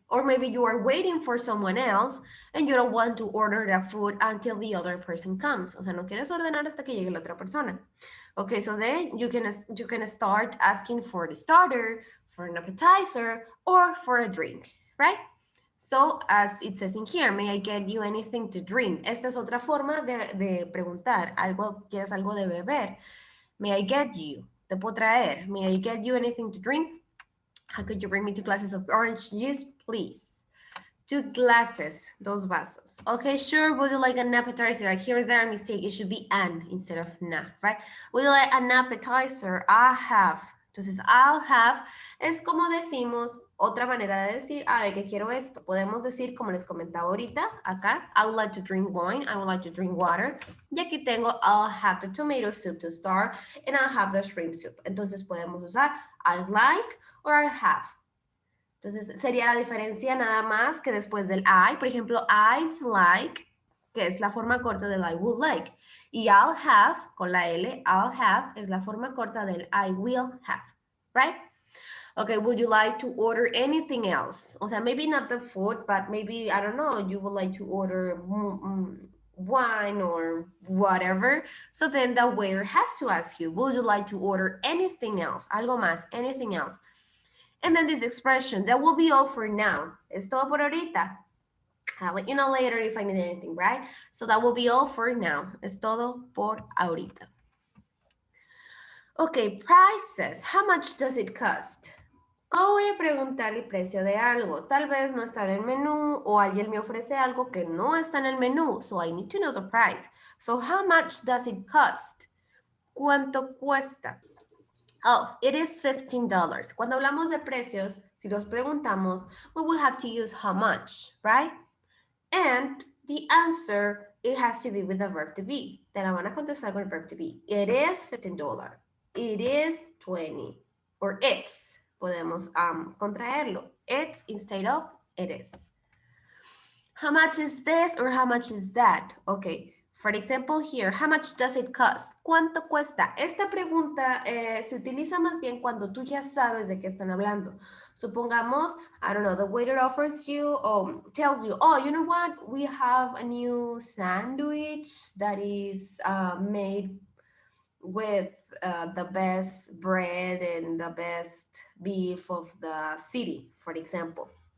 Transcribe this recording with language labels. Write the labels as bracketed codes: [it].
[en] Or maybe you are waiting for someone else and you don't want to order the food until the other person comes. [es] O sea, no quieres ordenar hasta que llegue la otra persona. [en] Okay, so then you can start asking for the starter, for an appetizer, or for a drink, right? So, as it says in here, may I get you anything to drink? [es] Esta es otra forma de preguntar. ¿Quieres algo de beber? [en] May I get you? [es] Te puedo traer. [en] May I get you anything to drink? How could you bring me 2 glasses of orange juice, please? 2 glasses, [es] dos vasos. [en] Okay, sure. Would you like an appetizer? Here is there a mistake. It should be an instead of na, right? Would you like an appetizer? I have. [es] Entonces, I'll have es como decimos, otra manera de decir, de que quiero esto. Podemos decir, como les comentaba ahorita, acá, [en] I would like to drink wine, I would like to drink water. [es] Y aquí tengo, [en] I'll have the tomato soup to start, and I'll have the shrimp soup. [es] Entonces, podemos usar I'd like or I have. Entonces, sería la diferencia nada más que después del I, por ejemplo, I'd like, que es la forma corta del I would like. Y I'll have, con la L, I'll have es la forma corta del I will have, right? [en] Okay, would you like to order anything else? O sea, maybe not the food, but maybe, I don't know, you would like to order wine or whatever. So then the waiter has to ask you, would you like to order anything else? [es] Algo más, [en] anything else. And then this expression, that will be all for now. [es] Es todo por ahorita. [en] I'll let you know later if I need anything, right? So that will be all for now. [es] Es todo por ahorita. [en] Okay, prices. How much does it cost? [es] Voy a preguntar el precio de algo. Tal vez no está en el menú o alguien me ofrece algo que no está en el menú. [en] So I need to know the price. So how much does it cost? [es] ¿Cuánto cuesta? [en] Oh, it is $15. [es] Cuando hablamos de precios, si los preguntamos, [en] we will have to use how much, right? And the answer, it has to be with the verb to be. [es] Te la van a contestar con el verb to be. [en] It is $15. It is 20. Or it's. [es] Podemos contraerlo. [en] It's instead of it is. How much is this or how much is that? Okay. For example, here, how much does it cost? [es] ¿Cuánto cuesta? Esta pregunta se utiliza más bien cuando tú ya sabes de qué están hablando. [en] Supongamos, I don't know, the waiter offers you or tells you, oh, you know what? We have a new sandwich that is made with the best bread and the best beef of the city, for example.